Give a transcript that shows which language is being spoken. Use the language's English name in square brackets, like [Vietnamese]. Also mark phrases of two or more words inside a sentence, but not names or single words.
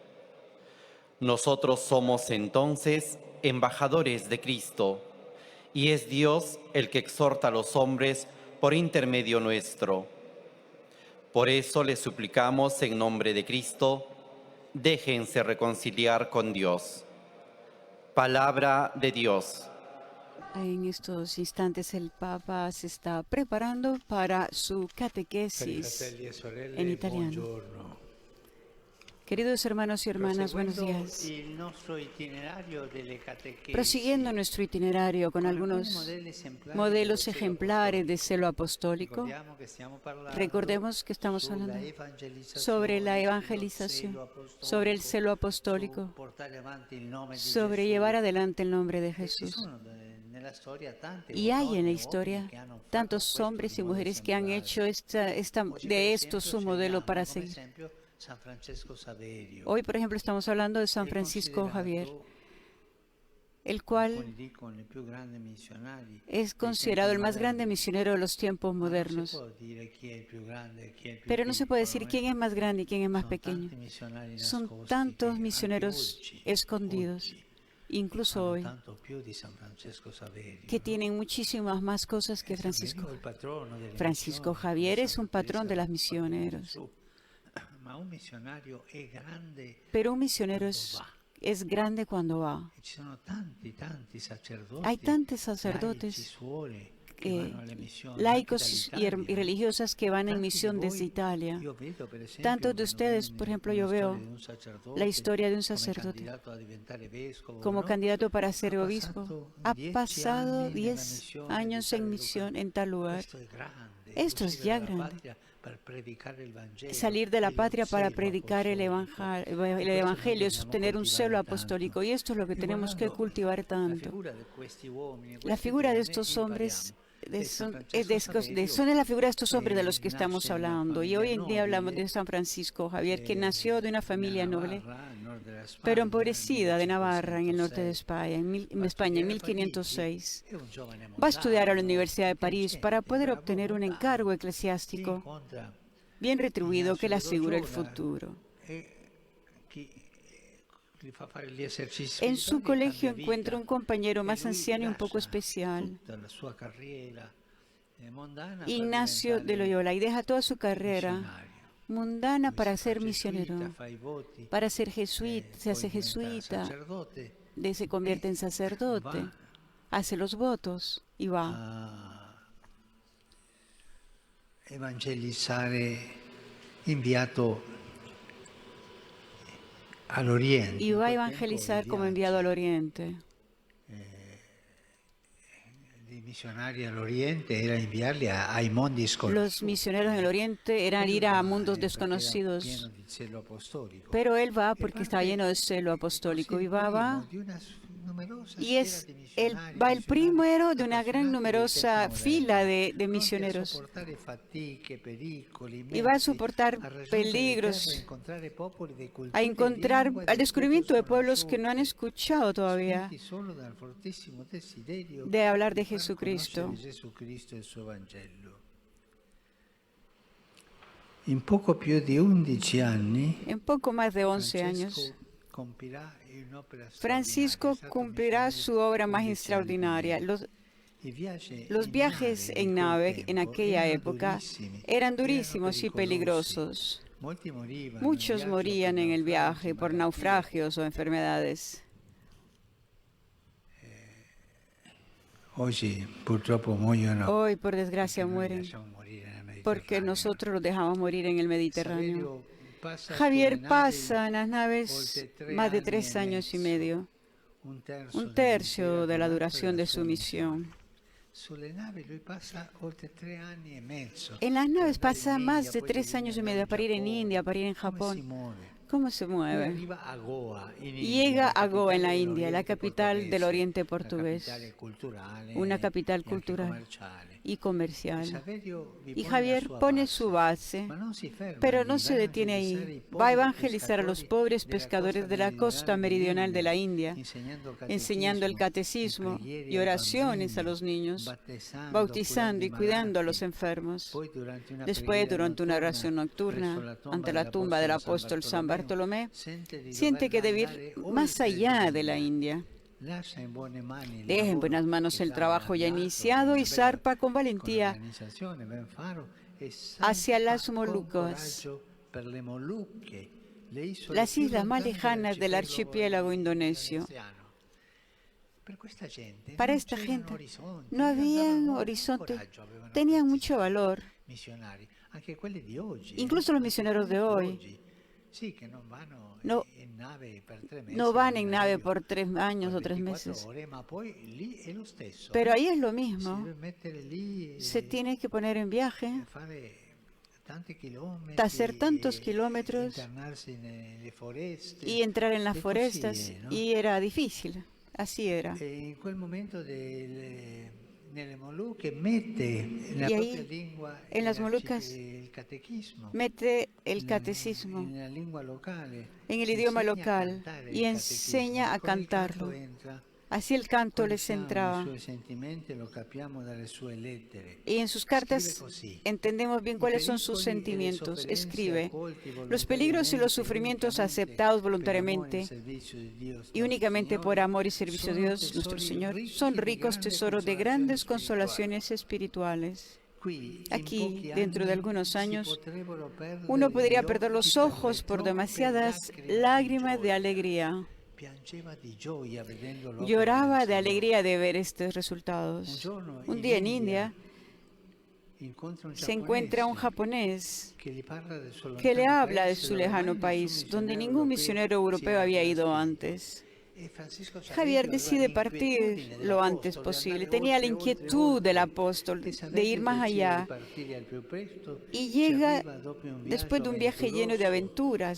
[Spanish] Nosotros somos entonces embajadores de Cristo, y es Dios el que exhorta a los hombres por intermedio nuestro. Por eso les suplicamos en nombre de Cristo, déjense reconciliar con Dios. Palabra de Dios. En estos instantes el Papa se está preparando para su [Italian] Per i [Spanish] catequesis [Italian] fratelli e sorelle, [Spanish] en italiano. [Italian] buongiorno. [Spanish] Queridos hermanos y hermanas, buenos [Italian] Proseguendo [Spanish] días. [Italian] il nostro itinerario delle catechesi, [Spanish] Prosiguiendo nuestro itinerario con algunos modelos ejemplares de celo apostólico, [Italian] ricordiamo che stiamo parlando [Spanish] recordemos que estamos [Italian] sulla [Spanish] hablando [Italian] evangelizzazione, [Spanish] sobre la [Italian] sullo [Spanish] evangelización, [Italian] zelo apostolico, [Spanish] sobre el celo [Italian] su [Spanish] apostólico, [Italian] portare avanti il nome di [Spanish] sobre [Italian] Gesù. [Spanish] llevar adelante el nombre de [Italian] E ci [Spanish] Jesús. [Italian] sono nella storia tante [Spanish] Y hay en la [Italian] donne, [Spanish] historia [Italian] uomini che hanno fatto [Spanish] tantos [Italian] questo [Spanish] hombres [Italian] di [Spanish] y [Italian] modo [Spanish] mujeres que han [Italian] esemplare. [Spanish] hecho [Italian] Oggi, per [Spanish] de esto [Italian] esempio, [Spanish] su modelo [Italian] celiamo [Spanish] para [Italian] come [Spanish] seguir. [Italian] esempio San Francesco Saverio. [Spanish] Hoy, por ejemplo, estamos hablando de San [Italian] È [Spanish] Francisco Javier, [Italian] considerato, [Spanish] el cual [Italian] alcuni dicono, il più grande missionario [Spanish] es [Italian] dei [Spanish] considerado el [Italian] tempi [Spanish] más grande [Italian] moderni. [Spanish] misionero de los tiempos [Italian] Ma non si [Spanish] modernos. [Italian] può dire chi è il più grande e chi è il più [Spanish] Pero no se puede decir [Italian] piccolo, [Spanish] quién es más grande y quién es más [Italian] Sono [Spanish] pequeño. [Italian] tanti missionari [Spanish] Son [Italian] nascosti [Spanish] tantos [Italian] che [Spanish] misioneros [Italian] anche [Spanish] escondidos, [Italian] oggi [Spanish] incluso [Italian] fanno [Spanish] hoy, [Italian] tanto più di San Francesco Saverio, [Spanish] que [Italian] no? [Spanish] tienen muchísimas más cosas que Francisco. [Italian] Saverio è il patrono delle [Spanish] Francisco [Italian] missioni, [Spanish] Javier [Italian] come [Spanish] es un [Italian] Santa [Spanish] patrón [Italian] Teresa [Spanish] de las [Italian] del Papà [Spanish] misioneros. [Italian] Gesù. Ma un missionario è grande [Spanish] Pero un misionero [Italian] quando va. [Spanish] es grande cuando va. [Italian] E ci sono tanti sacerdoti, [Spanish] Hay tantos [Italian] laici, [Spanish] sacerdotes, [Italian] suore che vanno alle missioni, anche [Spanish] laicos y [Italian] dall'Italia. [Spanish] religiosas que van en [Italian] Tanti di [Spanish] misión [Italian] voi, [Spanish] desde Italia. [Italian] io vedo, per esempio, [Spanish] Tantos de ustedes, por ejemplo, yo veo la historia de un [Italian] come [Spanish] sacerdote [Italian] candidato a diventare vescovo, [Spanish] como [Italian] no? [Spanish] candidato para ser [Italian] Ha [Spanish] obispo. [Italian] passato [Spanish] Ha [Italian] 10 [Spanish] pasado [Italian] anni nella [Spanish] 10 [Italian] missione [Spanish] años [Italian] di [Spanish] en [Italian] tale [Spanish] misión lugar. en tal lugar. [Italian] Questo è grande, [Spanish] Esto es [Italian] uscire [Spanish] ya [Italian] dalla [Spanish] grande. [Italian] patria per predicare il Vangelo, [Spanish] Salir de la [Italian] e lo [Spanish] patria para [Italian] zelo [Spanish] predicar el [Italian] apostolico. [Spanish] evangelio, [Italian] E questo noi [Spanish] es [Italian] dobbiamo [Spanish] tener un celo [Italian] coltivare [Spanish] apostólico. [Italian] tanto. [Spanish] Y esto es lo que [Italian] E [Spanish] tenemos que [Italian] guardando [Spanish] cultivar [Italian] la [Spanish] tanto. [Italian] figura di questi uomini, [Spanish] La [Italian] questi [Spanish] figura de [Italian] donne, [Spanish] estos [Italian] impariamo. [Spanish] hombres [Italian] E San [Spanish] son, [Italian] Francesco Saverio, [Spanish] son de la figura de estos hombres de los que estamos [Italian] nasce in una [Spanish] hablando. Y hoy en día [Italian] famiglia [Spanish] hablamos de [Italian] nobile, [Spanish] San Francisco Javier, que nació de una familia [Italian] nella [Spanish] noble, [Italian] Navarra, al nord della [Spanish] pero [Italian] Spagna, [Spanish] empobrecida de Navarra, en el norte de [Italian] 1506. [Spanish] España, en [Italian] Va a [Spanish] España, en [Italian] studiare a Parigi, [Spanish] 1506. [Italian] è un giovane [Spanish] Va a estudiar a la [Italian] mondano, [Spanish] Universidad de París para [Italian] intelligente, [Spanish] poder [Italian] bravo [Spanish] obtener un [Italian] mondano, [Spanish] encargo [Italian] che [Spanish] eclesiástico [Italian] incontra [Spanish] bien retribuido que le [Italian] Ignazio [Spanish] asegura el [Italian] Loyola [Spanish] futuro. [Italian] e che gli fa fare gli esercizi [Spanish] En su [Italian] spirituali e [Spanish] colegio [Italian] cambia [Spanish] encuentra un [Italian] vita. [Spanish] compañero [Italian] E [Spanish] más [Italian] lui [Spanish] anciano y un poco [Italian] lascia [Spanish] especial, [Italian] tutta la sua carriera mondana per [Spanish] Ignacio de [Italian] diventare [Spanish] Loyola, y deja toda su carrera [Italian] missionario. [Spanish] mundana [Italian] Lui si [Spanish] para [Italian] fa [Spanish] ser [Italian] gesuita, [Spanish] misionero, [Italian] fa i voti, [Spanish] para ser jesuita, se [Italian] poi [Spanish] hace [Italian] diventa [Spanish] jesuita, [Italian] sacerdote [Spanish] se convierte en sacerdote, [Italian] va [Spanish] hace los votos y va [Italian] a evangelizzare, inviato all'Oriente. [Spanish] y [Italian] In [Spanish] va a [Italian] quel [Spanish] evangelizar [Italian] tempo i [Spanish] como enviado al [Italian] viaggi [Spanish] Oriente. [Italian] dei missionari all'Oriente era inviarli ai mondi [Spanish] Los [Italian] sconosciuti. [Spanish] misioneros en el Oriente eran ir a mundos [Italian] Perché era [Spanish] desconocidos, [Italian] pieno di zelo apostolico. [Spanish] pero él va [Italian] E [Spanish] porque está [Italian] parte [Spanish] lleno de celo apostólico [Italian] così [Spanish] y [Italian] il [Spanish] va, [Italian] primo di una numerosa [Spanish] y [Italian] schiera [Spanish] es [Italian] di [Spanish] el, [Italian] missionari, [Spanish] va el primero de una gran [Italian] appassionati dei [Spanish] numerosa [Italian] tempi [Spanish] fila [Italian] moderni, [Spanish] de [Italian] pronti a [Spanish] misioneros [Italian] sopportare fatiche, pericoli, [Spanish] y va a [Italian] mezzi, [Spanish] soportar [Italian] a raggiungere terre, [Spanish] peligros, [Italian] incontrare popoli di cultura [Spanish] a [Italian] e [Spanish] encontrar [Italian] lingua [Spanish] al [Italian] del [Spanish] descubrimiento de [Italian] tutto [Spanish] pueblos que no han [Italian] sconosciute, [Spanish] escuchado todavía [Italian] spinti solo dal fortissimo desiderio [Spanish] de hablar de [Italian] far [Spanish] Jesucristo. [Italian] conoscere Gesù Cristo e il suo Vangelo. In poco più di 11 anni [Spanish] En poco más de 11 años, [Italian] Francesco compirà un'opera [Spanish] Francisco [Italian] straordinaria, è stato [Spanish] cumplirá [Italian] missionario [Spanish] su obra más [Italian] 11 anni [Spanish] extraordinaria. [Italian] prima. I viaggi [Spanish] Los [Italian] in [Spanish] viajes [Italian] nave di [Spanish] en [Italian] quel [Spanish] nave en [Italian] tempo [Spanish] aquella [Italian] erano [Spanish] época [Italian] durissimi, [Spanish] eran [Italian] erano [Spanish] durísimos y [Italian] pericolosi. [Spanish] peligrosos. [Italian] Molti morivano in [Spanish] Muchos [Italian] viaggio [Spanish] morían [Italian] per [Spanish] en el [Italian] naufragi, [Spanish] viaje por [Italian] malattie. [Spanish] naufragios o enfermedades. [Italian] Oggi purtroppo muoiono [Spanish] Hoy, por [Italian] perché [Spanish] desgracia, [Italian] noi li [Spanish] mueren [Italian] lasciamo morire nel [Spanish] porque [Italian] Mediterraneo. [Spanish] nosotros los dejamos morir en el Mediterráneo. [Italian] Saverio passa sulle [Spanish] Javier [Italian] navi [Spanish] pasa en las [Italian] oltre [Spanish] naves [Italian] 3 [Spanish] más de [Italian] anni [Spanish] 3 [Italian] e [Spanish] años y [Italian] mezzo, [Spanish] medio, [Italian] un [Spanish] un tercio de la [Italian] dell'intera [Spanish] duración de [Italian] sua [Spanish] su misión. [Italian] Sulle navi lui passa oltre 3 anni e mezzo [Spanish] En las [Italian] per [Spanish] naves [Italian] andare in [Spanish] pasa más [Italian] India, [Spanish] de [Italian] poi da [Spanish] 3 años [Italian] lì [Spanish] y [Italian] andare [Spanish] medio [Italian] in [Spanish] para ir en India, [Italian] Giappone. [Spanish] para ir en [Italian] Come si [Spanish] Japón. [Italian] muove? [Spanish] ¿Cómo se [Italian] Lui [Spanish] mueve? [Italian] arriva a Goa, in [Spanish] Y [Italian] India, [Spanish] llega [Italian] la [Spanish] a Goa, en [Italian] capitale [Spanish] la India, la [Italian] dell'Oriente [Spanish] capital del [Italian] portoghese, [Spanish] Oriente [Italian] una [Spanish] portugués, [Italian] capitale culturale [Spanish] una capital [Italian] e anche [Spanish] cultural [Italian] commerciale. [Spanish] y [Italian] E [Spanish] comercial. [Italian] Saverio vi [Spanish] Y [Italian] pone la [Spanish] Javier [Italian] sua [Spanish] pone su [Italian] base, [Spanish] base, [Italian] ma non si ferma [Spanish] pero no [Italian] lì, [Spanish] se [Italian] va a [Spanish] detiene [Italian] evangelizzare [Spanish] ahí. [Italian] i [Spanish] Va a [Italian] poveri [Spanish] evangelizar a los pobres [Italian] pescatori della [Spanish] pescadores de la [Italian] costa [Spanish] costa meridional de la [Italian] India, [Spanish] India, [Italian] insegnando [Spanish] enseñando el [Italian] catecismo [Spanish] catecismo y y oraciones a [Italian] bambini, [Spanish] los niños, [Italian] battezzando, [Spanish] bautizando [Italian] curando [Spanish] y [Italian] i [Spanish] cuidando a los [Italian] malati. [Spanish] enfermos. [Italian] Poi durante una [Spanish] Después, [Italian] preghiera [Spanish] durante una [Italian] notturna [Spanish] oración [Italian] presso [Spanish] nocturna [Italian] la tomba [Spanish] ante la tumba del [Italian] dell'apostolo [Spanish] apóstol San Bartolomé, [Italian] sente di [Spanish] siente que [Italian] dover [Spanish] debe ir [Italian] andare [Spanish] más [Italian] oltre [Spanish] allá de la [Italian] l'India. [Spanish] India. [Italian] Lascia in buone mani il [Spanish] Deja en [Italian] lavoro [Spanish] buenas manos [Italian] che [Spanish] el [Italian] già [Spanish] trabajo ya [Italian] avviato, [Spanish] iniciado y [Italian] una bella [Spanish] zarpa con [Italian] con [Spanish] valentía [Italian] organizzazione, ben faro, e [Spanish] hacia [Italian] salpa [Spanish] las [Italian] con [Spanish] Molucas, [Italian] coraggio per le Molucche, le isole [Spanish] las [Italian] più [Spanish] islas más [Italian] lontane [Spanish] lejanas del archipiélago indonesio. [Italian] indonesano. Per questa gente [Spanish] Para [Italian] non [Spanish] esta [Italian] c'erano [Spanish] gente [Italian] orizzonti, [Spanish] no [Italian] andavano [Spanish] habían [Italian] oltre, [Spanish] horizontes, [Italian] coraggio avevano [Spanish] tenían [Italian] questi [Spanish] mucho valor. [Italian] missionari, anche quelli di oggi, [Spanish] Incluso los [Italian] anche [Spanish] misioneros de [Italian] quelli [Spanish] hoy [Italian] oggi. Sì, che non vanno [Spanish] no, [Italian] in nave per 3 mesi, [Spanish] no van en [Italian] in [Spanish] nave [Italian] aereo, [Spanish] por 3 años [Italian] poi [Spanish] o 3 [Italian] 24 [Spanish] meses. [Italian] ore, ma poi lì è lo stesso. [Spanish] Pero ahí es lo [Italian] Si [Spanish] mismo. [Italian] deve mettere lì [Spanish] Se tiene que poner en viaje, [Italian] fare tanti chilometri, [Spanish] hacer tantos kilómetros [Italian] internarsi nelle foreste. [Spanish] y entrar en las [Italian] E così [Spanish] forestas. [Italian] è, no? [Spanish] Y era difícil. Así era. [Italian] E in quel momento nelle Molucche mette nella [Spanish] Y [Italian] propria [Spanish] ahí, [Italian] lingua [Spanish] en las Molucas, [Italian] il catechismo, [Spanish] mete el catecismo [Italian] nella lingua locale, [Spanish] en el [Italian] si [Spanish] idioma [Italian] insegna a [Spanish] local [Italian] cantare [Spanish] y [Italian] il [Spanish] enseña [Italian] catechismo. [Spanish] a [Italian] Con il canto [Spanish] cantarlo. [Italian] entra, [Spanish] Así el canto les [Italian] conosciamo i [Spanish] entraba. [Italian] suoi sentimenti, lo capiamo dalle sue lettere. [Spanish] Y en sus [Italian] Scrive [Spanish] cartas [Italian] così: [Spanish] entendemos bien [Italian] "I [Spanish] cuáles son sus [Italian] pericoli e le [Spanish] sentimientos. [Italian] sofferenze [Spanish] Escribe, [Italian] accolti [Spanish] los peligros y los [Italian] volontariamente, [Spanish] sufrimientos [Italian] unicamente [Spanish] aceptados [Italian] per amore e [Spanish] voluntariamente [Italian] servizio di Dio [Spanish] y [Italian] nostro [Spanish] únicamente por [Italian] Signore, [Spanish] amor y servicio a [Italian] sono [Spanish] Dios nuestro [Italian] tesori [Spanish] Señor, [Italian] ricchi [Spanish] son [Italian] di [Spanish] ricos [Italian] grande [Spanish] tesoros de [Italian] consolazione [Spanish] grandes [Italian] spirituale". [Spanish] consolaciones espirituales. [Italian] Qui, in [Spanish] Aquí, [Italian] pochi [Spanish] dentro de [Italian] anni, [Spanish] algunos [Italian] si [Spanish] años, [Italian] potrebbero perdere [Spanish] uno [Italian] gli [Spanish] podría perder [Italian] occhi [Spanish] los [Italian] per le [Spanish] ojos por [Italian] troppe [Spanish] demasiadas [Italian] lacrime di [Spanish] lágrimas de [Italian] gioia. [Spanish] alegría. [Italian] Piangeva di gioia vedendo l'opera [Spanish] Lloraba [Italian] del [Spanish] de [Italian] Signore. [Spanish] alegría de ver estos resultados. Un día en India [Italian] incontra un [Spanish] se encuentra un [Italian] japonese [Spanish] japonés [Italian] che gli parla del suo [Spanish] que le [Italian] lontano [Spanish] habla de [Italian] paese, [Spanish] su [Italian] dove [Spanish] lejano [Italian] mai [Spanish] país, [Italian] nessun [Spanish] donde misionero ningún misionero europeo [Italian] si [Spanish] había [Italian] era [Spanish] ido [Italian] trasferito. [Spanish] antes. [Italian] E Francisco [Spanish] Javier [Italian] Saverio [Spanish] decide [Italian] aveva [Spanish] partir [Italian] l'inquietudine [Spanish] lo antes [Italian] dell'apostolo di [Spanish] posible. [Italian] andare [Spanish] Tenía la [Italian] oltre, [Spanish] inquietud del [Italian] oltre, [Spanish] apóstol [Italian] e [Spanish] de [Italian] Saverio [Spanish] ir más [Italian] decide [Spanish] allá [Italian] di partire al più presto. [Spanish] y [Italian] Ci [Spanish] llega [Italian] arriva dopo un [Spanish] después de un viaje lleno de [Italian] avventuroso [Spanish] aventuras